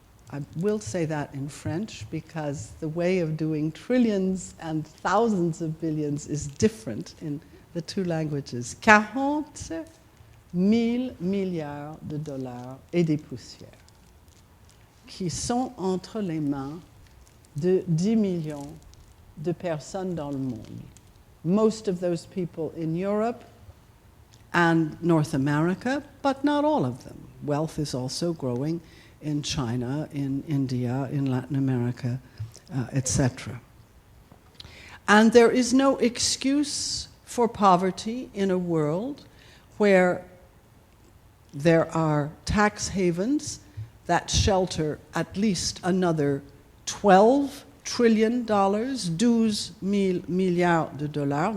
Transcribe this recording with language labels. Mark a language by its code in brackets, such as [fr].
[en] I will say that in French because the way of doing trillions and thousands of billions is different in the two languages. [fr] 40 000 milliards de dollars et des poussières qui sont entre les mains de 10 millions de personnes dans le monde. [en] Most of those people in Europe and North America, but not all of them. Wealth is also growing in China, in India, in Latin America, etc. And there is no excuse for poverty in a world where there are tax havens that shelter at least another $12 trillion, [fr] 12 000 milliards de dollars.